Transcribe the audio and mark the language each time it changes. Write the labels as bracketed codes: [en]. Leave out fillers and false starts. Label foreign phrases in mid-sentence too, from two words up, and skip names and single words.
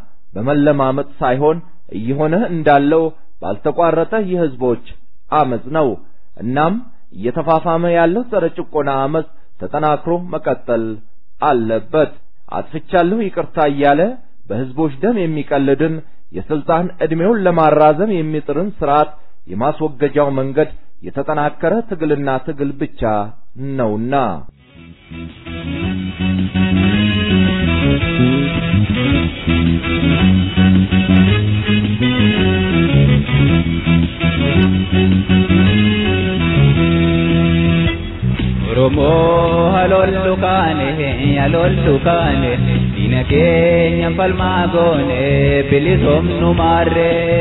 [am] በመለማመጥ ሳይሆን እየሆነ እንዳለው ባልተቋረጠ የህዝቦች አመጽ ነው። እናም እየተፋፋመ ያለው ጸረ ጭቆና አመጽ ተጠናክሮ መቀጠል አለበት። አጥፍቻለሁ ይቅርታ እያለ በህዝቦች ደም የሚቀልድን የስልጣን እድሜውን ለማራዘም የሚጥርን ስርዓት የማስወገጃው መንገድ የተጠናከረ ትግልና ትግል ብቻ ነውና [om] Oromo halollu kaane dina keenya falma goone bilisumnu marre